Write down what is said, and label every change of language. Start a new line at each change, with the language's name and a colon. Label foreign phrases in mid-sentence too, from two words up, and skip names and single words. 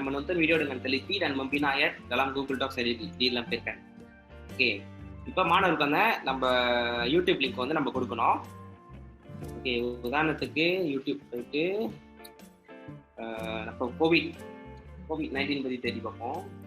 Malay: menonton video dengan teliti dan membina ayat dalam Google Docs dilampirkan.
Tamil: ஓகே, இப்போ மாணவருக்கு வந்து நம்ம யூடியூப் லிங்க் வந்து நம்ம கொடுக்கணும். ஓகே, உதாரணத்துக்கு யூடியூப் போயிட்டு நம்ம கோவிட்-19 பற்றி தேடி பார்ப்போம்.